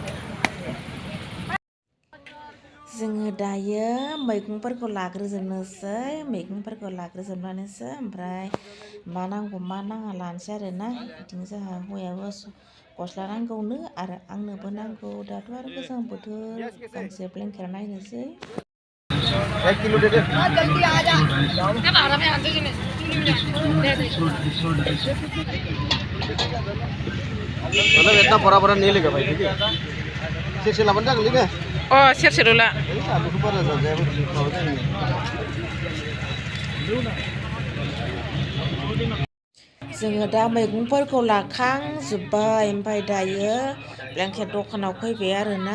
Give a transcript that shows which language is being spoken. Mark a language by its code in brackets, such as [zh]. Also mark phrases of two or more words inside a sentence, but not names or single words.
[brx] जोङो दायो मैगंफोरखौ लाग्रोजोबनोसै, ओमफ्राय मा नांगौ मा नाङा लानोसै आरोना। बिदिनो जोंहा हौवायाबो गस्ला नांगौनो, आरो आंनोबो नांगौ। दाथ' आरो गोजां बोथोर, गांसे ब्लेंकेट नायनोसै। [hi] मतलब इतना बड़ा बड़ा नहीं लेगा भाई, ठीक है? [brx] सेरसे लाबानो जागोनलै ने? सेरसेल' ला। आलुखौ बारा जाजायाबो, माबा जायो। जोङो दा मैगंफोरखौ लाखांजोब्बाय, ओमफ्राय दायो ब्लेंकेट दखानाव फैबाय आरोना।